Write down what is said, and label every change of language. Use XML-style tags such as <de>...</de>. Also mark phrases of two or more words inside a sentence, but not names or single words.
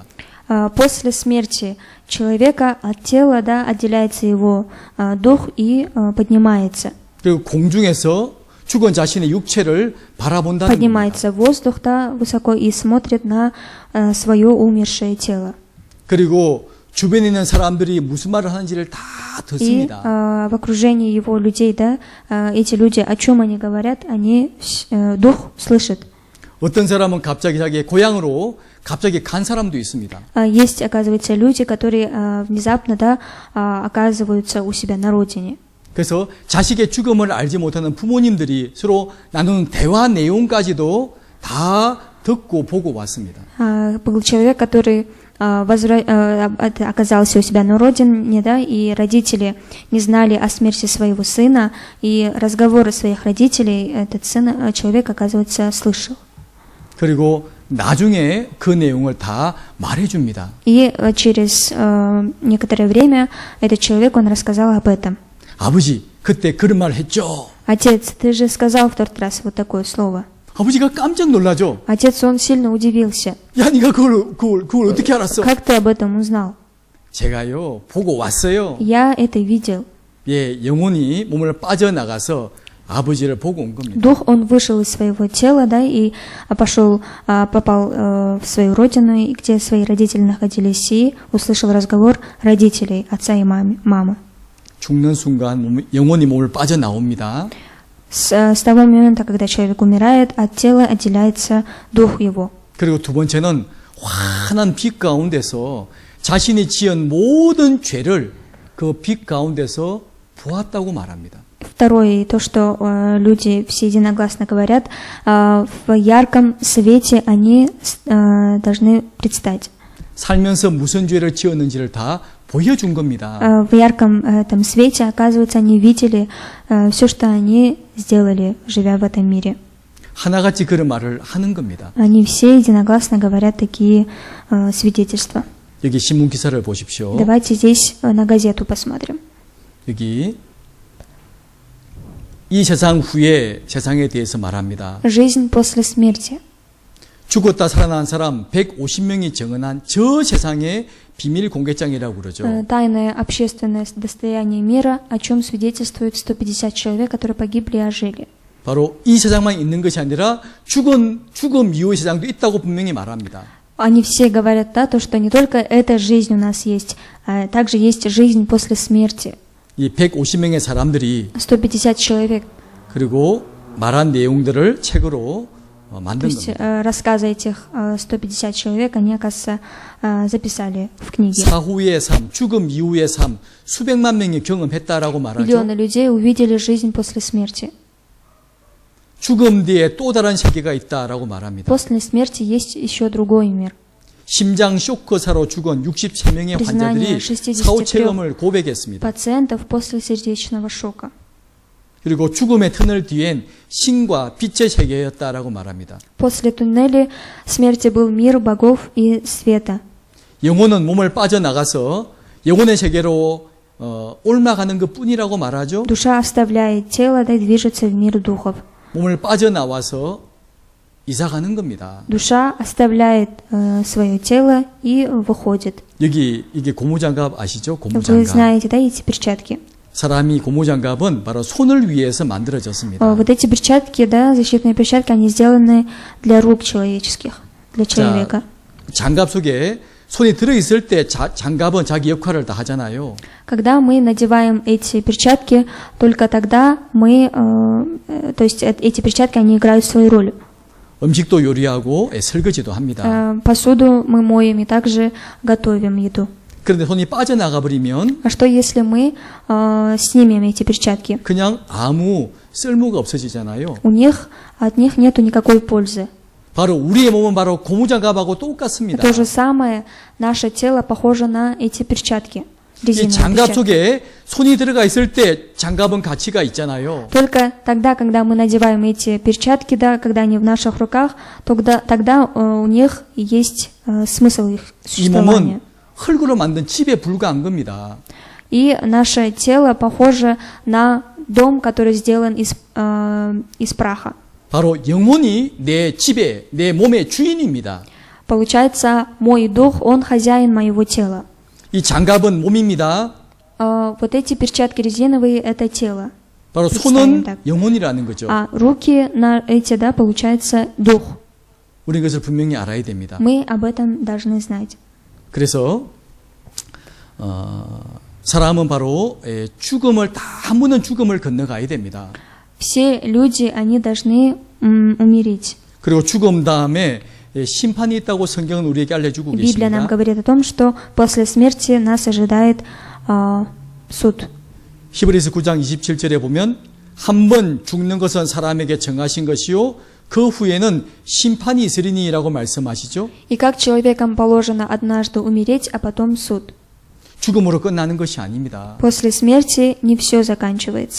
<ru>После смерти человека от тела, да, отделяется его дух и поднимается.</ru> <ko>그리고 공중에서 죽은 자신의 육체를 바라본다는 겁니다.</ko> <ru>Поднимается в воздух, да, высоко и смотрит на свое умершее тело.</ru> <ko>그리고 주변에 있는 사람들이 무슨 말을 하는지를 다</ko> <ru>И</ru> <ko>듣습니다.</ko> <ru>в окружении его людей, да, эти люди, о чем они говорят, они дух слышит.</ru> <ko>어떤 사람은 갑자기 자기의 고향으로 갑자기 간 사람도 있습니다.</ko> <ru>Есть, оказывается, люди, которые внезапно, да, оказываются у себя на родине.</ru> <ko>그래서 자식의 죽음을 알지 못하는 부모님들이 서로 나누는 대화 내용까지도 다 듣고 보고 왔습니다.</ko> <ru>Был человек, который оказался у себя на родине, да, и родители не знали о смерти своего сына, и разговоры своих родителей этот человек, оказывается, слышал.</ru> <ko>그리고 나중에 그 내용을 다 말해줍니다.</ko> <ru>И через некоторое время этот человек, он рассказал об этом.</ru> <ko>아버지, 그때 그런 말 했죠.</ko> <ru>Отец, ты же сказал в тот раз вот такое слово.</ru> <ko>아버지가 깜짝 놀라죠.</ko> <ru>Отец, он сильно удивился.</ru> <ko>야, 네가 그걸 어떻게 알았어?</ko> <ru>Как ты об этом узнал?</ru> <ko>제가요, 보고 왔어요.</ko> <ru>Я это видел.</ru> <ko>예, 영혼이 몸을 빠져나가서 아버지를 보고 온 겁니다.</ko> <ru>Дух, он вышел из своего тела, да, и попал в свою родину, где свои родители находились, и услышал разговор родителей, отца и мамы.</ru> <ko>죽는 순간 영혼이 몸을 빠져나옵니다.</ko> <ru>С того момента, когда человек умирает, от тела отделяется дух его.</ru> <ko>그리고 두 번째는 환한 빛 가운데서 자신이 지은 모든 죄를 그 빛 가운데서 보았다고 말합니다.</ko> <ru>Второе, то, что люди все единогласно говорят, в ярком свете они должны предстать.</ru> <ko>살면서 무슨 죄를 지었는지를 다 보여준 겁니다.</ko> <ru>В ярком этом свете, оказывается, они видели все, что они сделали, живя в этом мире.</ru> <ko>하나같이 그런 말을 하는 겁니다.</ko> <ru>Они все единогласно говорят такие свидетельства.</ru> <ko>여기 신문 기사를 보십시오.</ko> <ru>Давайте здесь на газету посмотрим.</ru> <ko>여기 이 세상 후에 세상에 대해서 말합니다.</ko> <ru>Жизнь после смерти.</ru> <ko>죽었다 살아난 사람 150명이 정언한 저 세상의 비밀 공개장이라고 그러죠.</ko> <ru>Тайное общественное достояние мира, о чем свидетельствует 150 человек, которые погибли и ожили.</ru> <ko>바로 이 세상만 있는 것이 아니라 죽음 이후의 세상도 있다고 분명히 말합니다.</ko> <ru>Они все говорят, да, то, что не только эта жизнь у нас есть, а также есть жизнь после смерти.</ru> <ko>이 150명의 사람들이</ko> <ru>150 человек.</ru> <ko>그리고 말한 내용들을 책으로</ko> <ru>То</ru> <ko>만든</ko> <ru>есть</ru> <ko>겁니다.</ko> <ru>рассказы этих 150 человек, они, оказывается, записали в книге.</ru> <ko>사후의 삶, 죽음 이후의 삶, 수백만 명이 경험했다라고 말하죠.</ko> <ru>Миллионы людей увидели жизнь после смерти.</ru> <ko>죽음 뒤에 또 다른 세계가 있다라고 말합니다.</ko> <ru>После смерти есть еще другой мир.</ru> <ko>심장 쇼크사로 죽은 63명의 환자들이 사후 체험을 고백했습니다.</ko> <ru>Пациентов после сердечного шока.</ru> <ko>그리고 죽음의 터널 뒤엔 신과 빛의 세계였다라고 말합니다.</ko> <ru>После туннеля смерти был мир богов и света.</ru> <ko>영혼은 몸을 빠져나가서 영혼의 세계로 옮아가는 것 뿐이라고 말하죠.</ko> <ru>Душа оставляет тело, да, и движется в мир духов.</ru> <ko>몸을 빠져나와서 이사가는 겁니다.</ko> <ru>Душа оставляет свое тело и выходит.</ru> <ko>여기 이게 고무장갑 아시죠?</ko> <ru>Вы</ru> <ko>고무장갑.</ko> <ru>знаете, да, эти перчатки.</ru> <ko>사람이 고무장갑은 바로 손을 위해서 만들어졌습니다.</ko> <ru>Вот эти перчатки, да, защитные перчатки, они сделаны для рук человеческих, для человека.</ru> <ko>장갑 속에 손이 들어있을 때 장갑은 자기 역할을 다 하잖아요.</ko> <ru>Когда мы надеваем эти перчатки, только тогда мы, то есть эти перчатки, они играют свою роль.</ru> <ko>음식도 요리하고 설거지도 합니다.</ko> <ru>Посуду мы моем и также готовим еду.</ru> <ko>그런데 손이 빠져나가 버리면</ko> <ru>А что если мы снимем эти перчатки?</ru> <ko>그냥 아무 쓸모가 없어지잖아요.</ko> <ru>От них нету никакой пользы.</ru> <ko>바로 우리의 몸은 바로 고무장갑하고 똑같습니다.</ko> <ru>То же самое, наше тело похоже на эти перчатки.</ru> <ko>이</ko> <ru>резиновые</ru> <ko>장갑</ko> <ru>перчатки.</ru> <ko>속에 손이 들어가 있을 때 장갑은 가치가 있잖아요.</ko> <ru>Только тогда, когда мы надеваем эти перчатки, да, когда они в наших руках, тогда у них есть смысл их</ru> <ko>이 몸은</ko> <ru>существования.</ru> <ko>흙으로 만든 집에 불과한 겁니다.</ko> <ru>И наше тело похоже на дом, который сделан из праха.</ru> <ko>바로 영혼이 내 집에, 내 몸의 주인입니다.</ko> <ru>Получается, мой дух, он хозяин моего тела.</ru> <ko>이 장갑은 몸입니다.</ko> <ru>Вот эти перчатки резиновые – это тело.</ru> <ko>바로 손은 영혼이라는 거죠.</ko> <ru>А руки на эти, да, получается дух.</ru> <ko>우리 그것을 분명히 알아야 됩니다.</ko> <ru>Мы об этом должны знать.</ru> <ko>그래서 사람은 바로 죽음을 다 한 번은 죽음을 건너가야 됩니다.</ko> <ru>Все люди, они должны умереть.</ru> <ko>그리고 죽음 다음에 심판이 있다고 성경은 우리에게 알려주고</ko> <ru>Библия нам</ru> <ko>계십니다.</ko> <ru>говорит о том, что после смерти нас ожидает суд.</ru> <ko>히브리서 9장 27절에 보면 한 번 죽는 것은 사람에게 정하신 것이요 그 후에는 심판이 있으리니라고 말씀하시죠.</ko> <ru>И как человекам положено однажды умереть, а потом суд.</ru> <ko>죽음으로 끝나는 것이 아닙니다.</ko> <ru>После смерти не все заканчивается.</ru>